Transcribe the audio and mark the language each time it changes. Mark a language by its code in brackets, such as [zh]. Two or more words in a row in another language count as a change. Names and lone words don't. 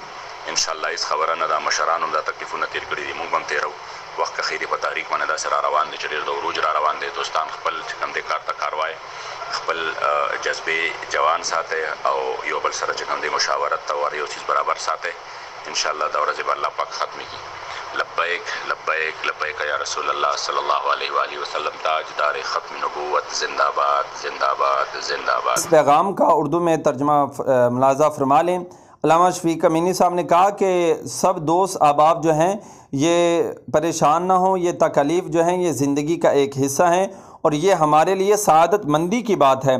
[ps] انشاءالله هېڅ خبره نه ده، مشران هم دا تکلیفونه تېر کړي دي، مونږ به هم تېرو. وخت که ښې دی په تاریخ باندې داسې را روان دی چې ډېر د عروج را روان دی. دوستان خپل چې کوم دی کار ته کار وایي، خپل جذبې جوان ساتئ او یو بل سره چې کوم دی مشاورت او هر یو چیز برابر ساتئ. انشاءالله دا ورځې به الله پاک ختمې کړي. [ar] لبیک لبیک لبیک یا رسول اللہ صلی اللہ علیہ وآلہ وسلم، [ur] تاجدار ختم نبوت، زندہ باد زندہ باد زندہ باد۔ اس پیغام کا اردو میں ترجمہ ملاحظہ فرما لیں۔ علامہ شفیق امینی صاحب نے کہا کہ سب دوست احباب جو ہیں یہ پریشان نہ ہوں، یہ تکالیف جو ہیں یہ زندگی کا ایک حصہ ہیں اور یہ ہمارے لیے سعادت مندی کی بات ہے۔